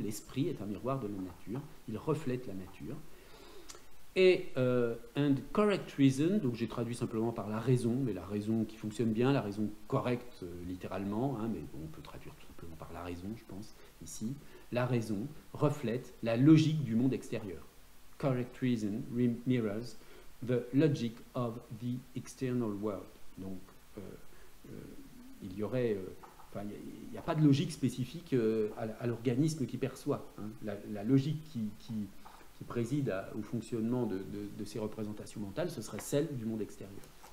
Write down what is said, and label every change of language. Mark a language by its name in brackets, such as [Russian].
[French] L'esprit est un miroir de la nature. Il reflète la nature. Et [English] and correct reason, [French] donc j'ai traduit simplement par la raison, mais la raison qui fonctionne bien, la raison correcte littéralement, hein, mais on peut traduire tout simplement par la raison, je pense, ici. La raison reflète la logique du monde extérieur. [English] Correct reason mirrors the logic of the external world. [French] Donc il y aurait, il n'y a pas de logique spécifique à l'organisme qui perçoit. Hein. La logique qui préside au fonctionnement de ces représentations mentales, ce serait celle du monde extérieur.